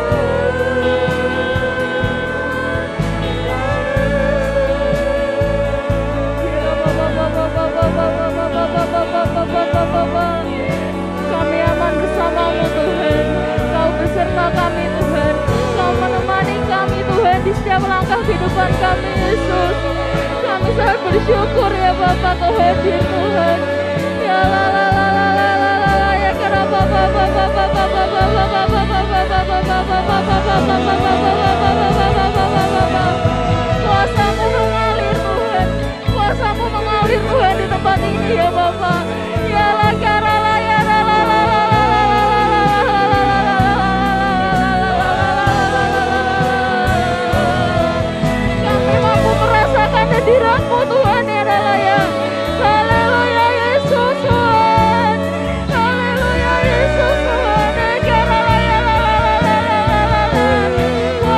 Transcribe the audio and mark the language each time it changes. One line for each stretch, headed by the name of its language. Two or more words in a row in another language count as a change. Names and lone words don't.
Indonesian: Kami aman bersama-Mu Tuhan. Kau beserta kami Tuhan. Kau menemani kami Tuhan di setiap langkah kehidupan kami Yesus. Kami sangat bersyukur ya Bapa Kau hadir Tuhan. Ya la la la la la la la la ya karena Bapa Bapa Bapa Bapa Bapa Bapa Bapa Bapa. Kuasa-Mu mengalir Tuhan. Kuasa-Mu mengalir Tuhan di tempat ini ya Bapa. Ya la karena la ya la la la la kami mampu merasakan hadirat-Mu Tuhan ya Allah ya. Haleluya Yesus Tuhan. Haleluya Yesus Tuhan. Ya karena la ya la la la la la la la.